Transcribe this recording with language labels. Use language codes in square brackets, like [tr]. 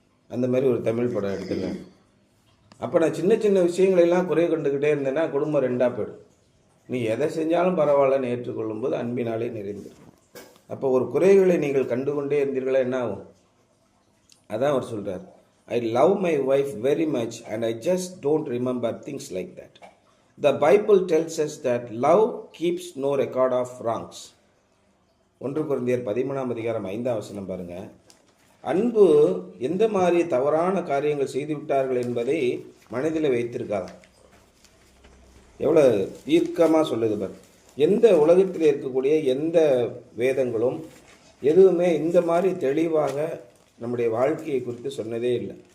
[ta] அந்த மாதிரி ஒரு தமிழ் படம் எடுத்துருக்கேன். அப்போ நான் சின்ன சின்ன விஷயங்களெல்லாம் குறை கண்டுக்கிட்டே இருந்தேன்னா குடும்பம் ரெண்டாக போயிடும். நீ எதை செஞ்சாலும் பரவாயில்லன்னு ஏற்றுக்கொள்ளும் போது அன்பினாலே நிறைந்திருக்கும். அப்போ ஒரு குறைகளை நீங்கள் கண்டுகொண்டே இருந்தீர்களா என்ன ஆகும்? அதான் அவர் சொல்கிறார், [en] I love my wife very much and I just don't remember things like that. The Bible tells us that love keeps no record of wrongs. [ta] 1 கொரிந்தியர் 13:5 பாருங்க. அன்பு எந்த மாதிரி தவறான காரியங்கள் செய்து விட்டார்கள் என்பதை மனதில் வைத்திருக்காதான். எவ்வளோ தீர்க்கமாக சொல்லுது பாரு. எந்த உலகத்தில் இருக்கக்கூடிய எந்த வேதங்களும் எதுவுமே இந்த மாதிரி தெளிவாக நம்முடைய வாழ்க்கையை குறித்து சொன்னதே இல்லை.